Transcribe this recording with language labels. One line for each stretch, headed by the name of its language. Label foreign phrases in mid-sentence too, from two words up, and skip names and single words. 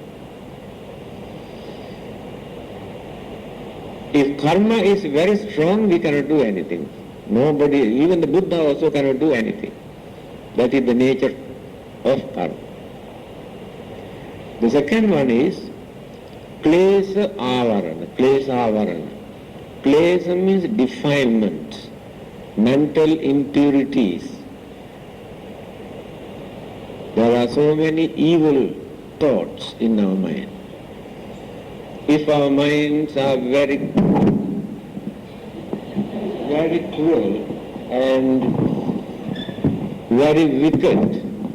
English: If karma is very strong, we cannot do anything. Nobody, even the Buddha also cannot do anything. That is the nature of karma. The second one is
Sanskrit: klesa avarana. Klesa avarana.
English: Klesa means defilement, mental impurities. There are so many evil thoughts in our mind. If our minds are very cruel and very wicked